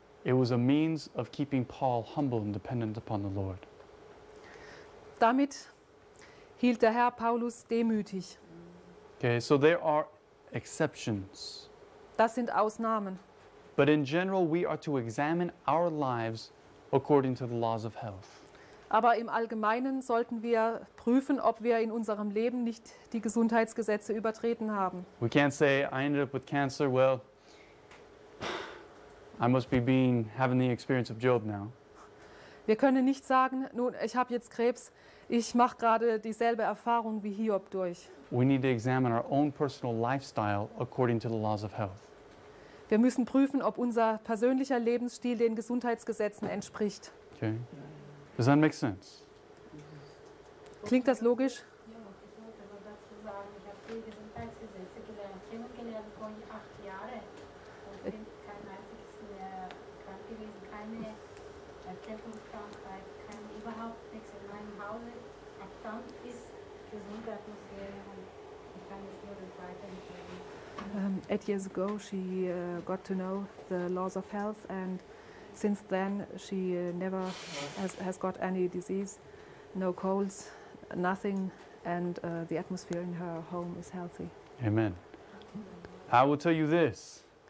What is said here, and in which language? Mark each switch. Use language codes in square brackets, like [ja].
[en] It was a means of keeping Paul humble and dependent upon the Lord. [de] Damit hielt der Herr Paulus demütig. [en] Okay, so there are exceptions. [de] Das sind Ausnahmen. [en] But in general, we are to examine our lives according to the laws of health. [de] Aber im Allgemeinen sollten wir prüfen, ob wir in unserem Leben nicht die Gesundheitsgesetze übertreten haben. [en] We can't say, I ended up with cancer, well, I must be being, having the experience of Job now. [de] Wir können nicht sagen, nun, ich habe jetzt Krebs, ich mache gerade dieselbe Erfahrung wie Hiob durch. [en] We need to examine our own personal lifestyle according to the laws of health. [de] Wir müssen prüfen, ob unser persönlicher Lebensstil den Gesundheitsgesetzen entspricht. [en] Okay. Does that make sense? [de] Klingt das logisch? Ja, ich wollte aber dazu sagen, ich habe die Gesundheitsgesetze gelernt, kennengelernt vor 8 Jahren. Und ich bin kein einziges mehr krank gewesen, keine Erkältungskrankheit, kein überhaupt nichts in meinem Hause. Ab dann ist gesunde Atmosphäre und ich kann nicht nur das weitergeben. [en] 8 years ago, she got to know the laws of health and since then, she never has got any disease, no colds, nothing, and the atmosphere in her home is healthy. Amen. I will tell you this.